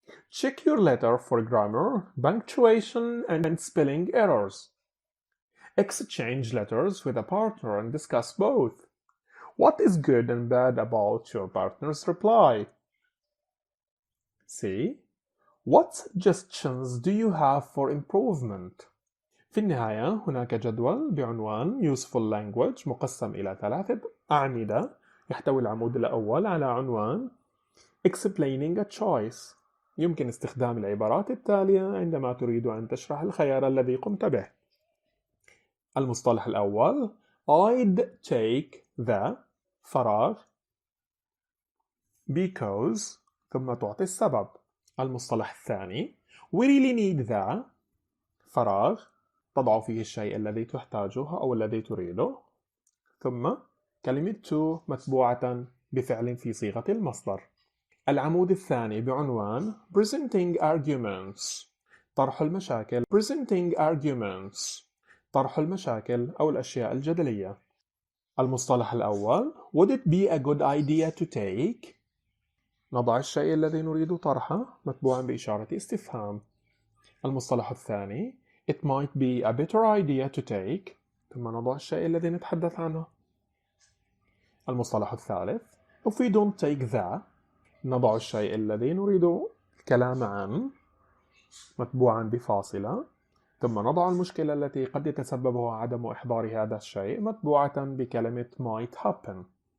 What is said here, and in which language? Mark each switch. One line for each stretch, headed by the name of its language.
English: Check your letter for grammar, punctuation, and spelling errors. Exchange letters with a partner and discuss both. What is good and bad about your partner's reply? C. What suggestions do you have for improvement?
Arabic: في النهاية هناك جدول بعنوان
English: Useful Language
Arabic: مقسم إلى 3 أعمدة. يحتوي العمود الأول على عنوان
English: Explaining a Choice.
Arabic: يمكن استخدام العبارات التالية عندما تريد أن تشرح الخيار الذي قمت به. المصطلح الأول
English: I'd take the
Arabic: فراغ
English: because
Arabic: ثم تعطي السبب. المصطلح الثاني
English: We really need the
Arabic: فراغ تضع فيه الشيء الذي تحتاجه أو الذي تريده، ثم كلمة to متبوعة بفعل في صيغة المصدر. العمود الثاني بعنوان
English: Presenting Arguments
Arabic: طرح المشاكل.
English: Presenting Arguments
Arabic: طرح المشاكل أو الأشياء الجدلية. المصطلح الأول
English: Would it be a good idea to take
Arabic: نضع الشيء الذي نريد طرحه متبوعا بإشارة استفهام. المصطلح الثاني
English: It might be a better idea to take
Arabic: ثم نضع الشيء الذي نتحدث عنه. المصطلح الثالث
English: If we don't take that
Arabic: نضع الشيء الذي نريد الكلام عنه متبوعا بفاصلة، ثم نضع المشكلة التي قد يتسببها عدم إحضار هذا الشيء متبوعة بكلمة
English: might happen.